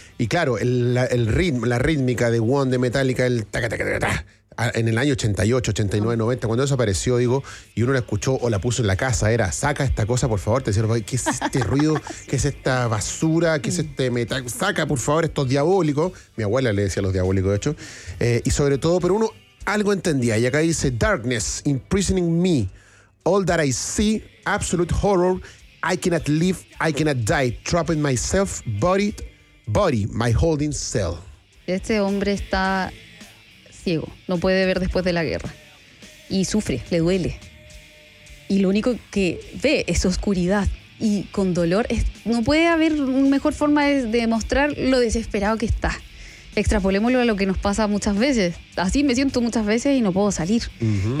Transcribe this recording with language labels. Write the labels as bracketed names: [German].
[Spanish] Y claro, el ritmo, la rítmica de One, de Metallica, el ta-ta-ta-ta-ta, en el año 88, 89, 90, cuando eso apareció, digo, y uno la escuchó o la puso en la casa, era, saca esta cosa, por favor, te decía, ¿qué es este ruido? ¿Qué es esta basura? ¿Qué es este metal? Saca, por favor, esto es diabólico. Mi abuela le decía los diabólicos, de hecho. Y sobre todo, pero uno algo entendía. Y acá dice, [English] darkness imprisoning me. All that I see, absolute horror, I cannot live, I cannot die, trapping myself, body, my holding cell. [Spanish] Este hombre está ciego, no puede ver después de la guerra. Y sufre, le duele. Y lo único que ve es oscuridad. y con dolor. No puede haber mejor forma de demostrar lo desesperado que está. Extrapolémoslo a lo que nos pasa muchas veces. Así me siento muchas veces y no puedo salir. Uh-huh.